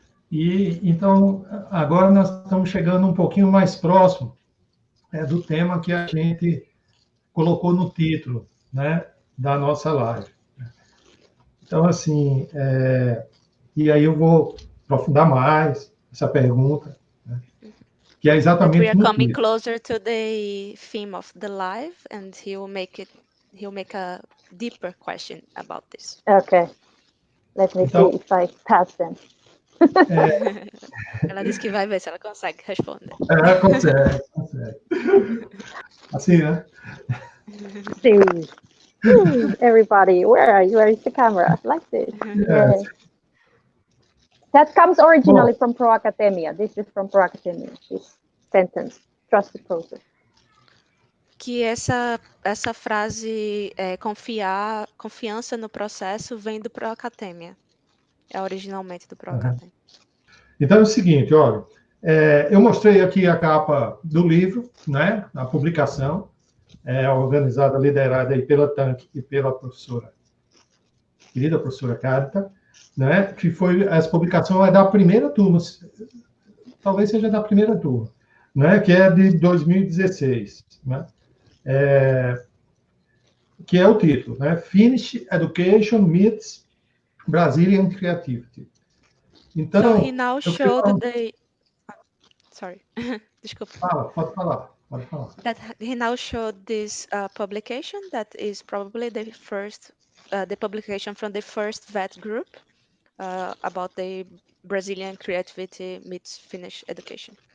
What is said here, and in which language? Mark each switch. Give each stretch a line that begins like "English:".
Portuguese: E então, agora nós estamos chegando um pouquinho mais próximo do tema que a gente colocou no título, né, da nossa live. Então, assim, e aí eu vou aprofundar mais essa pergunta, né, que é exatamente
English: we are
Portuguese: no
English: coming
Portuguese: título.
English: closer to the theme of the live, and he'll make a deeper question about this. Okay, let me see if I pass them.
Portuguese: Ela disse que vai ver se ela consegue responder. Consegue. Assim, né?
English: See. Everybody, where are you? Where is the camera? Like this. Yes. That comes originally from Pro Academia. This is from Pro Academia, this sentence, trust the process.
Portuguese: Que essa frase, confiança no processo, vem do Pro Academia. É originalmente do Pro Academia. Então é o seguinte, olha, eu mostrei aqui a capa do livro, né, a publicação, organizada, liderada aí pela TANC e pela querida professora Carita, né, que essa publicação é da primeira turma, talvez seja da primeira turma, né, que é de 2016, né, que é o título, né, Finnish Education Meets Brazilian Creativity. Então,
English: so he now showed sorry,
Portuguese: desculpa. Pode falar.
English: That he now showed this publication that is probably the publication from the first VET group about the Brazilian creativity meets Finnish education.